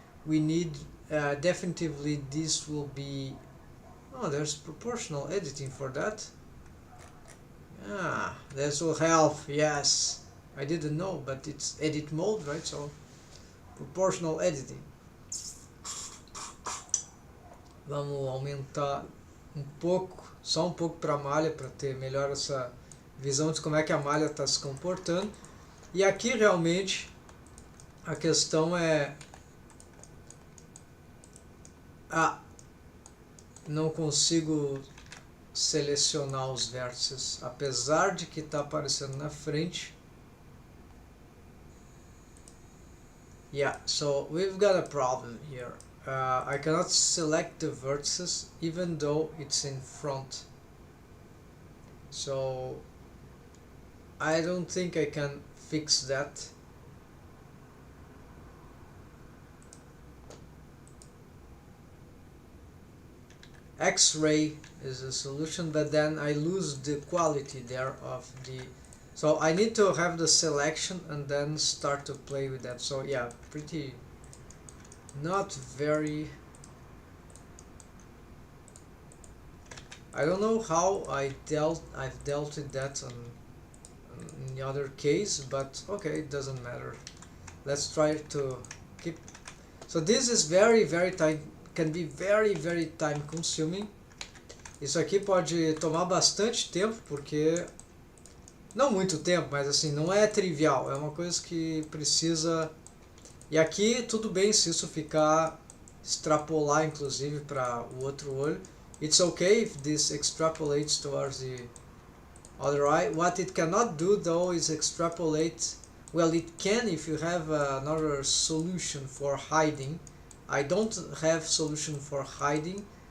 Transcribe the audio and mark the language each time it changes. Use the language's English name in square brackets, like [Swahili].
[English] We need definitively this will be, oh, there's proportional editing for that. This will help. Yes, I didn't know, but it's edit mode, right? So proportional editing. [Portuguese] Vamos aumentar pouco, só pouco para a malha, para ter melhor essa visão de como é que a malha está se comportando. E aqui realmente a questão é, não consigo selecionar os vértices, apesar de que está aparecendo na frente. [English] Yeah, so we've got a problem here. I cannot select the vertices even though it's in front. So I don't think I can fix that. X-ray is a solution, but then I lose the quality there of the, so I need to have the selection and then start to play with that. So yeah, pretty not very, I don't know how I've dealt with that in the other case, but okay, it doesn't matter. Let's try to keep. So this is very tight, can be very time consuming. [Portuguese] Isso aqui pode tomar bastante tempo, porque não muito tempo, mas assim, não é trivial, é uma coisa que precisa. E aqui tudo bem se isso ficar extrapolar inclusive para o outro olho. [English] It's okay if this extrapolates towards the other eye. What it cannot do though is extrapolate. Well, it can if you have another solution for hiding. I don't have solution for hiding.